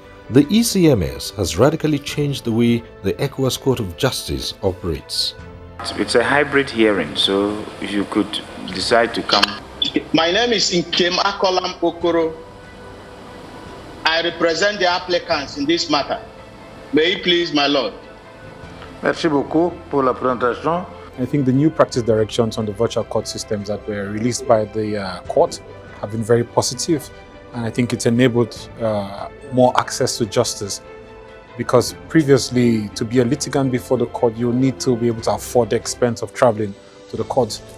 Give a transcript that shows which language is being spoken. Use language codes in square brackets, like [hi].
[en] The ECMS has radically changed the way the ECOWAS Court of Justice operates. It's a hybrid hearing, so you could decide to come. My name is Nkem Akolam Okoro. I represent the applicants in this matter. May it please my Lord. [fr] Merci beaucoup pour la présentation. [en] I think the new practice directions on the virtual court systems that were released by the court have been very positive, and I think it's enabled more access to justice, because previously, to be a litigant before the court, you need to be able to afford the expense of traveling to the court.